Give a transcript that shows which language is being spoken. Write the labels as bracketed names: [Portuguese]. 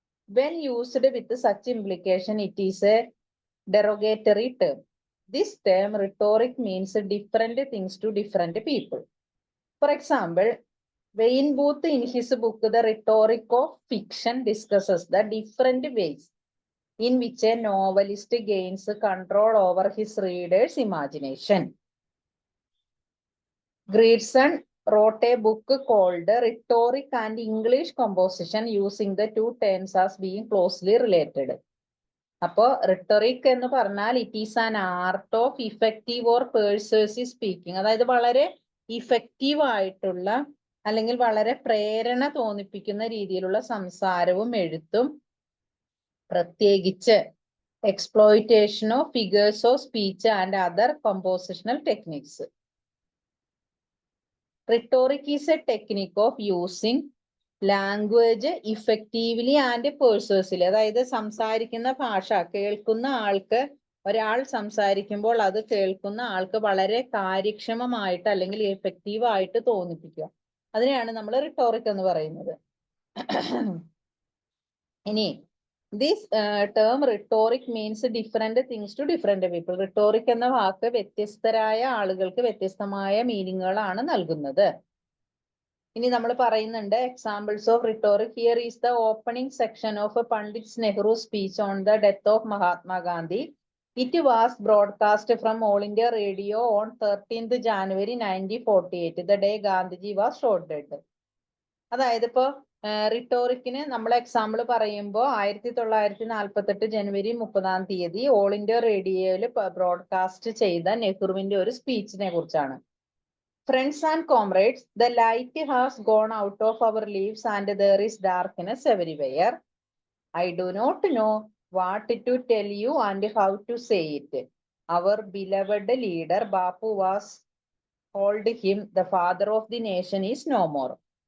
[English] When used with such implication it is a derogatory term. this term rhetoric means different things to different people. For example, Wayne Booth in his book The Rhetoric of Fiction discusses the different ways in which a novelist gains control over his reader's imagination. Grierson wrote a book called Rhetoric and English Composition using the two terms as being closely related. [Malayalam] അപ്പോ rhetoric എന്ന് പറഞ്ഞാൽ [English] it is an art of effective or persuasive speaking, [Malayalam] അതായത് വളരെ effective ആയിട്ടുള്ള അല്ലെങ്കിൽ വളരെ പ്രേരണ തോന്നിപ്പിക്കുന്ന രീതിയിലുള്ള സംസാരവും എഴുത്തും, പ്രത്യേകിച്ച് [English] exploitation of figures of speech and other compositional techniques. Rhetoric is a technique of using language effectively and persuasively. [Malayalam] അതായത് സംസാരിക്കുന്ന ഭാഷ കേൾക്കുന്ന ആൾക്ക്, ഒരാൾ സംസാരിക്കുമ്പോൾ അത് കേൾക്കുന്ന ആൾക്ക് വളരെ കാര്യക്ഷമമായിട്ട് അല്ലെങ്കിൽ എഫക്റ്റീവ് ആയിട്ട് തോന്നിപ്പിക്കുക. അതിനെയാണ് നമ്മൾ റിട്ടോറിക് എന്ന് പറയുന്നത്. [English] ഇനി this term rhetoric means different things to different people. [Malayalam] Rhetoric എന്ന വാക്ക് വ്യത്യസ്തരായ ആളുകൾക്ക് വ്യത്യസ്തമായ മീനിങ്ങുകളാണ് നൽകുന്നത്. ഇനി നമ്മൾ പറയുന്നുണ്ട് [English] Examples of rhetoric. Here is the opening section of Pandit Nehru's speech on the death of Mahatma Gandhi. It was broadcast from All India Radio on 13th January 1948, the day Gandhiji was shot dead. [Malayalam] അതായത് ഇപ്പോ റിട്ടോറിക്കിന് നമ്മൾ example പറയുമ്പോൾ 1948 ജനുവരി 30 all India റേഡിയോയിൽ broadcast ചെയ്ത നെഹ്റുവിന്റെ ഒരു സ്പീച്ചിനെ കുറിച്ചാണ്. [English] Friends and comrades, the light has gone out of our lives and there is darkness everywhere. I do not know what to tell you and how to say it. Our beloved leader Bapu was called him the father of the nation is no more.